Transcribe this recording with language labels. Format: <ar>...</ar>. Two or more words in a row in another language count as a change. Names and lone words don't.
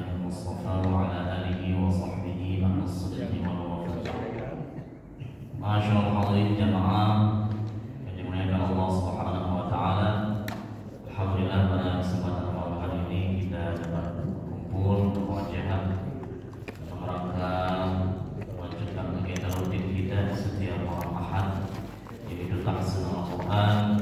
<ar>المصطفى وعلى آله وصحبه مع الصدق والوفاء.</ar> <id>Masyaallah hadirin jamaah yang dimuliakan Allah</id> <ar>سبحانه وتعالى.</ar> <id>Alhamdulillah pada kesempatan malam hari ini kita dapat berkumpul berwajah dalam rangka melanjutkan kegiatan rutin kita setiap malam Ahad, yaitu tahsin Al-Quran.</id>